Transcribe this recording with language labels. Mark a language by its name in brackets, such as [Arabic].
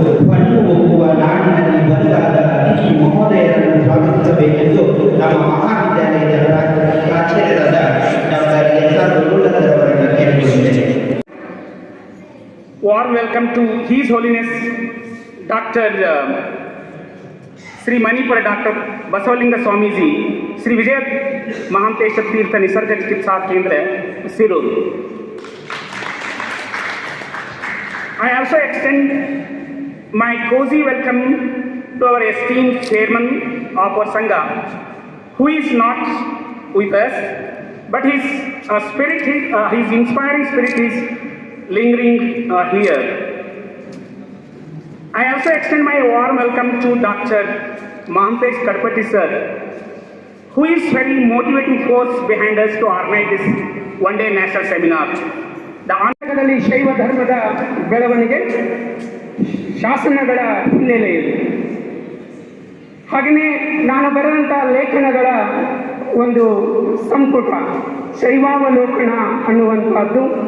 [Kannada] ಹಣ್ಣು ಹೋಗುವ ನಾಡಿನಲ್ಲಿ ಬಂದಾದ ಅತಿಥಿ ಮಹೋದಯರನ್ನು ಸ್ವಾಗತಿಸಬೇಕೆಂದು ನಮ್ಮ ಮಹಾವಿದ್ಯಾಲಯದ ಪ್ರಾಚಾರ್ಯರಾದ doctor ಎಸ್.ಆರ್. ಗುರುಳರವರನ್ನು ಕೇಳಿಕೊಂಡಿದ್ದೇನೆ. [English] Warm welcome to His Holiness Dr. Sri Manipura Dr. Basavalinga Swamiji, Sri Vijay Mahantesha Tirtha Nisarga Chikitsa Kendra, Sirur. I also extend my cozy welcome to our esteemed chairman of our Sangha, who is not with us, but his spirit, his inspiring spirit is lingering here. I also extend my warm welcome to Dr. Mahamtesh Kadpati sir, who is very motivating force behind us to organize this one-day national seminar. [Kannada] The ಆಂಧ್ರದಲ್ಲಿ ಶೈವ ಧರ್ಮದ ಬೆಳವಣಿಗೆ ಶಾಸನಗಳ ಹಿನ್ನೆಲೆ ಇದೆ. ಹಾಗೆಯೇ ನಾನು ಬರೆದಂಥ ಲೇಖನಗಳ ಒಂದು ಸಂಪುಟ ಶೈವಾವಲೋಕನ ಅನ್ನುವಂಥದ್ದು.